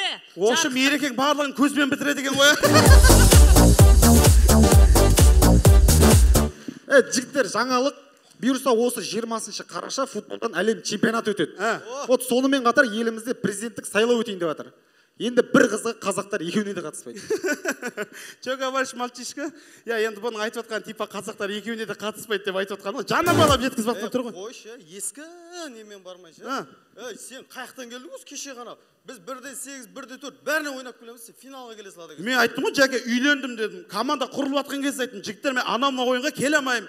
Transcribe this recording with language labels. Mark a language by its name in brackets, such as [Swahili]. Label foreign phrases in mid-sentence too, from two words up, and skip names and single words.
[Kazakh] Осы ерекең барлығын көзбен бітіреді екен ғой. Жігіттер, жаңалық бұйырса осы 20 қараша футболдан әлем чемпионаты өтеді. Вот сонымен қатар елімізде президенттік сайлау өтейін деп жатыр. Енді бір қызығы қазақтар екеуіне де қатыспайды. [Russian] Че говоришь, мальчишка? [Kazakh] Я енді бұның айтып отқан типа қазақтар екеуіне де қатыспайды деп айтып отқан ғой. Жанамалап жеткізіп жатқан тұр ғой. Қойшы, ескі немен бармайшы. Сен қаяқтан келдің осы кеше ғана. Біз 1-8, 1-4 бәріне ойнап келеміз, сен финалға келе салады. Мен айттым ғой, жәке үйлендім дедім. Команда құрылып жатқан кезде айттым, жігіттер мен анамна ойынға келе алмаймын.